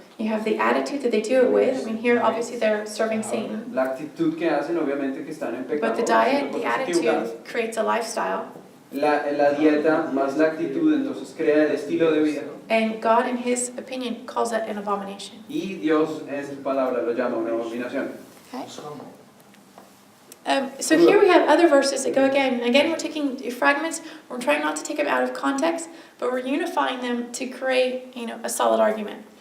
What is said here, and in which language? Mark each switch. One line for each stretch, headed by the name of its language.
English: You have the attitude that they do it with. I mean, here obviously they're serving Satan.
Spanish: la actitud que hacen, obviamente que están en pecado.
English: But the diet, the
Spanish: están equivocadas.
English: attitude creates a lifestyle.
Spanish: La dieta más la actitud entonces crea el estilo de vida.
English: And God, in His opinion, calls that an abomination.
Spanish: Y Dios en su palabra lo llama una abominación.
English: Okay? So here we have other verses that go again. Again, we're taking fragments. We're trying not to take them out of context, but we're unifying them to create, a solid argument.